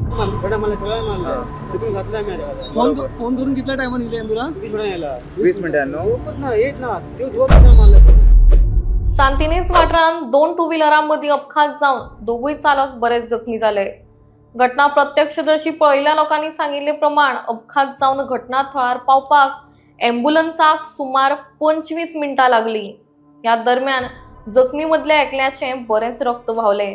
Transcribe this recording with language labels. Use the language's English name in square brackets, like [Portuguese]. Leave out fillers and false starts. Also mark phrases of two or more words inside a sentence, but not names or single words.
[Marathi] मला सगळं मारलं तिकडून घातला मी [Konkani] फोन करून कितल्या टायमान येयली ॲम्ब्युलन्स? [Marathi] 20 मिनिटांनी यायला 20 मिनिटांनो होत ना येत ना ते दोन मारलं. [Konkani] सांतिनेज वाठारांत 2 टू व्हिलरांमदीं अपघात जावन दोगूय चालक बरेच जखमी जाले. घटना प्रत्यक्षदर्शी पळयल्ल्या लोकांनी सांगिल्ले प्रमाण अपघात जावन घटना थळार पावपाक ॲम्ब्युलन्साक सुमार 25 मिनटां लागली. ह्या दरम्यान जखमी मदल्या एकल्याचें बरेंच रक्त व्हांवलें.